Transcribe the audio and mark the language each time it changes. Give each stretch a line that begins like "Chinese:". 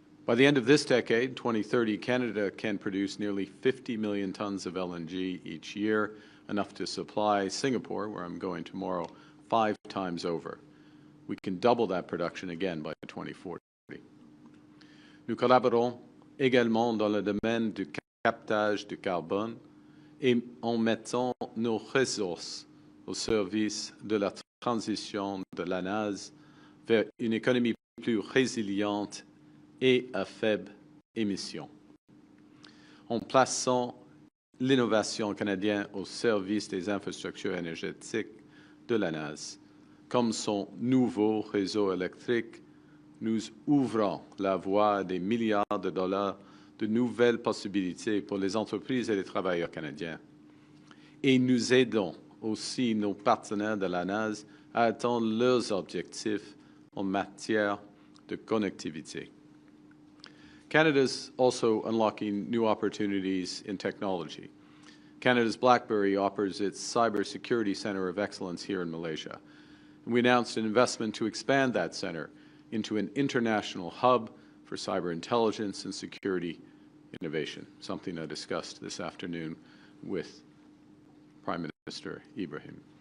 English: By the end of this decade, 2030, Canada can produce nearly 50 million tons of LNG each year, enough to supply Singapore, where I'm going tomorrow, 5 times over. We can double that production again by 2040.
French: Nous collaborons également dans le domaine du captage du carbone et en mettant nos ressources au service de la transition de l'ANAS vers une économie plus résiliente et à faible émission. En plaçant l'innovation canadienne au service des infrastructures énergétiques de l'ANAS, comme son nouveau réseau électrique, nous ouvrons la voie à des milliards de dollars de nouvelles possibilités pour les entreprises et les travailleurs canadiens. Et nous aidons aussi nos partenaires de l'ANAS à atteindre leurs objectifs en matière de connectivité.
English: Canada's also unlocking new opportunities in technology. Canada's BlackBerry offers its Cybersecurity Center of Excellence here in Malaysia. And we announced an investment to expand that center into an international hub for cyber intelligence and security innovation, something I discussed this afternoon with Prime Minister Ibrahim.